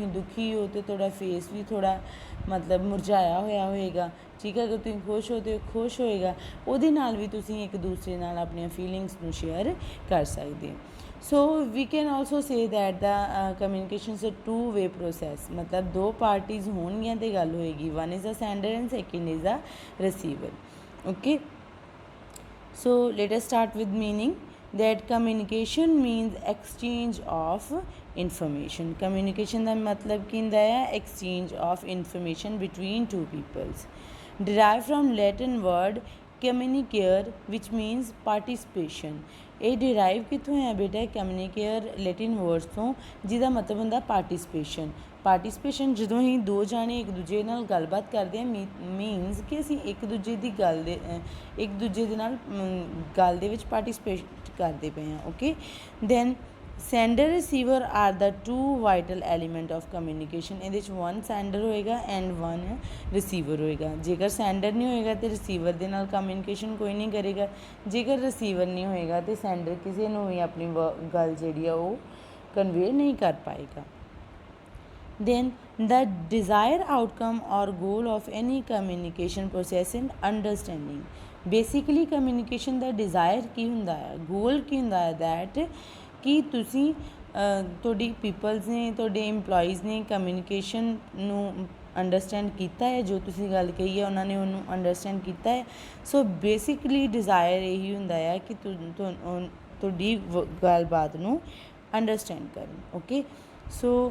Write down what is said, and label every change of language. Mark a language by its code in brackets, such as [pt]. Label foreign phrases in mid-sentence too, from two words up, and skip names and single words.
[pa] ਦੁਖੀ ਹੋ ਤਾਂ ਤੁਹਾਡਾ ਫੇਸ ਵੀ ਥੋੜ੍ਹਾ ਮਤਲਬ ਮੁਰਝਾਇਆ ਹੋਇਆ ਹੋਏਗਾ ਠੀਕ ਹੈ ਅਗਰ ਤੁਸੀਂ ਖੁਸ਼ ਹੋ ਤਾਂ ਖੁਸ਼ ਹੋਏਗਾ ਉਹਦੇ ਨਾਲ ਵੀ ਤੁਸੀਂ ਇੱਕ ਦੂਸਰੇ ਨਾਲ ਆਪਣੀਆਂ ਫੀਲਿੰਗਸ ਨੂੰ ਸ਼ੇਅਰ ਕਰ ਸਕਦੇ ਹੋ [en] so we can also say that the communication is a two way process [pa] ਮਤਲਬ ਦੋ ਪਾਰਟੀਜ਼ ਹੋਣਗੀਆਂ ਅਤੇ ਗੱਲ ਹੋਏਗੀ [en] one is a sender and second is a receiver okay so let us start with meaning that communication means exchange of information communication [pa] ਦਾ ਮਤਲਬ ਕੀ ਹੁੰਦਾ ਹੈ [en] exchange of information between two peoples derived from Latin word communicare which means participation [pa] ਇਹ ਡਿਰਾਈਵ ਕਿੱਥੋਂ ਹੈ ਬੇਟਾ ਕਮਿਊਨੀਕੇਅਰ [en] Latin words [pa] ਤੋਂ ਜਿਹਦਾ ਮਤਲਬ ਹੁੰਦਾ ਪਾਰਟੀਸਪੇਸ਼ਨ ਜਦੋਂ ਹੀ ਦੋ ਜਾਣੇ ਇੱਕ ਦੂਜੇ ਨਾਲ ਗੱਲਬਾਤ ਕਰਦੇ ਆ ਮੀਨਸ ਕਿ ਅਸੀਂ ਇੱਕ ਦੂਜੇ ਦੇ ਨਾਲ ਗੱਲ ਦੇ ਵਿੱਚ ਪਾਰਟੀਸਪੇਟ ਕਰਦੇ ਪਏ ਹਾਂ [en] okay then sender receiver are the two vital element of communication [pa] ਇਹਦੇ 'ਚ [en] one sender [pa] ਹੋਏਗਾ [en] and one receiver [pa] ਹੋਏਗਾ ਜੇਕਰ ਸੈਂਡਰ ਨਹੀਂ ਹੋਏਗਾ ਤਾਂ ਰਿਸੀਵਰ ਦੇ ਨਾਲ ਕਮਿਊਨੀਕੇਸ਼ਨ ਕੋਈ ਨਹੀਂ ਕਰੇਗਾ ਜੇਕਰ ਰਿਸੀਵਰ ਨਹੀਂ ਹੋਏਗਾ ਤਾਂ ਸੈਂਡਰ ਕਿਸੇ ਨੂੰ ਵੀ ਆਪਣੀ ਗੱਲ ਜਿਹੜੀ ਆ ਉਹ ਕਨਵੇ ਨਹੀਂ ਕਰ ਪਾਏਗਾ [en] then the desired outcome or goal of any communication process and understanding basically communication ਦਾ [pa] desire ਕੀ ਹੁੰਦਾ ਹੈ goal ਕੀ ਹੁੰਦਾ ਹੈ that ਕਿ ਤੁਸੀਂ ਤੁਹਾਡੀ ਪੀਪਲਸ ਨੇ ਤੁਹਾਡੇ ਇੰਪਲੋਈਜ਼ ਨੇ ਕਮਿਊਨੀਕੇਸ਼ਨ ਨੂੰ ਅੰਡਰਸਟੈਂਡ ਕੀਤਾ ਹੈ ਜੋ ਤੁਸੀਂ ਗੱਲ ਕਹੀ ਹੈ ਉਹਨਾਂ ਨੇ ਉਹਨੂੰ ਅੰਡਰਸਟੈਂਡ ਕੀਤਾ ਹੈ [en] so basically desire [pa] ਇਹੀ ਹੁੰਦਾ ਹੈ ਕਿ ਤੁਹਾਡੀ ਗੱਲਬਾਤ ਨੂੰ ਅੰਡਰਸਟੈਂਡ ਕਰਨ [en] okay so